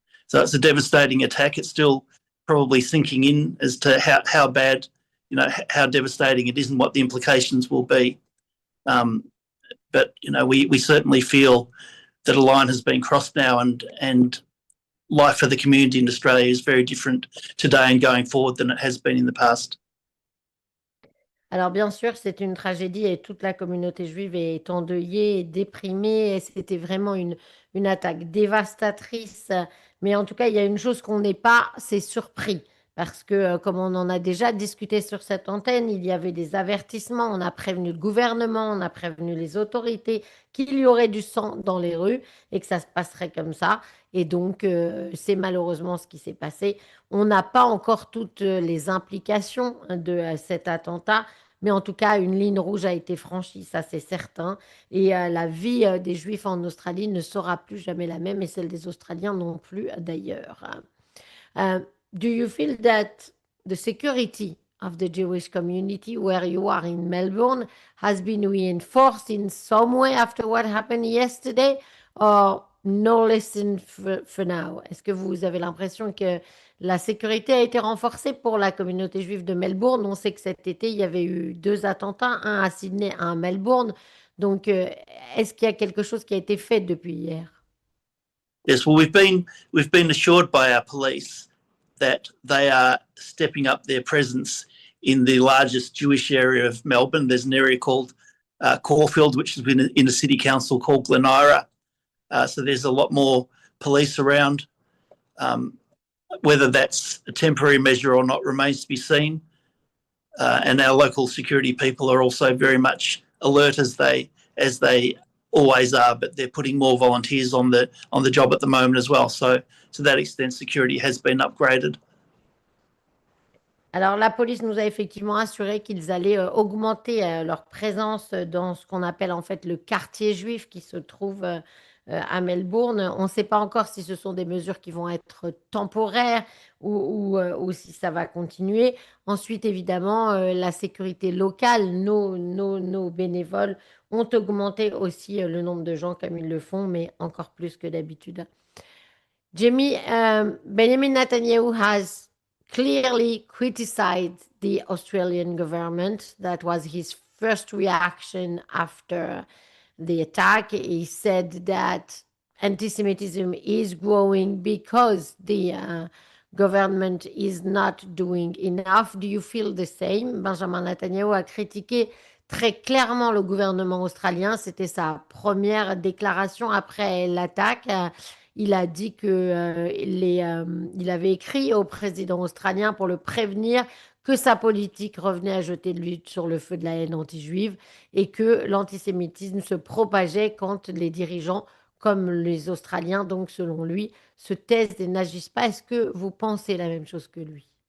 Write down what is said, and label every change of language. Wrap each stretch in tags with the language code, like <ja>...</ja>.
<en>So it's a devastating attack. It's still probably sinking in as to how bad, how devastating it is and what the implications will be. But we certainly feel that a line has been crossed now, and life for the community in Australia is very different today and going forward than it has been in the past.</en> <fr>Alors bien sûr, c'est une tragédie et toute la communauté juive est endeuillée et déprimée. Et c'était vraiment une attaque dévastatrice. Mais en tout cas, il y a une chose qu'on n'est pas, c'est surpris. Parce que, comme on en a déjà discuté sur cette antenne, il y avait des avertissements, on a prévenu le gouvernement, on a prévenu les autorités qu'il y aurait du sang dans les rues et que ça se passerait comme ça. Et donc, c'est malheureusement ce qui s'est passé. On n'a pas encore toutes les implications de cet attentat, mais en tout cas, une ligne rouge a été franchie, ça c'est certain. Et la vie des Juifs en Australie ne sera plus jamais la même et celle des Australiens non plus d'ailleurs.</fr> <en>Do you feel that the security of the Jewish community where you are in Melbourne has been reinforced in some way after what happened yesterday, or no lesson for now?</en> <fr>Est-ce que vous avez l'impression que la sécurité a été renforcée pour la communauté juive de Melbourne? On sait que cet été, il y avait eu 2 attentats, un à Sydney, un à Melbourne. Donc, est-ce qu'il y a quelque chose qui a été fait depuis hier?</fr> <en>Yes, well, we've been assured by our police that they are stepping up their presence in the largest Jewish area of Melbourne. There's an area called Caulfield, which has been in a city council called Glen Ira. So there's a lot more police around. Whether that's a temporary measure or not remains to be seen. And our local security people are also very much alert as they always are, but they're putting more volunteers on the job at the moment as well. So to that extent, security has been upgraded.</en> <fr>Alors, la police nous a effectivement assuré qu'ils allaient augmenter leur présence dans ce qu'on appelle en fait le quartier juif qui se trouve à Melbourne. On ne sait pas encore si ce sont des mesures qui vont être temporaires ou si ça va continuer. Ensuite, évidemment, la sécurité locale, nos bénévoles ont augmenté aussi le nombre de gens comme ils le font, mais encore plus que d'habitude.</fr> <en>Jamie, Benjamin Netanyahu has clearly criticized the Australian government. That was his first reaction after the attack. He said that anti-Semitism is growing because the government is not doing enough. Do you feel the same?</en> <fr>Benjamin Netanyahu a critiqué très clairement le gouvernement australien. C'était sa première déclaration après l'attaque. Il a dit que il avait écrit au président australien pour le prévenir que sa politique revenait à jeter de l'huile sur le feu de la haine anti-juive et que l'antisémitisme se propageait quand les dirigeants, comme les Australiens, donc selon lui, se taisent et n'agissent pas. Est-ce que vous pensez la même chose que lui?</fr>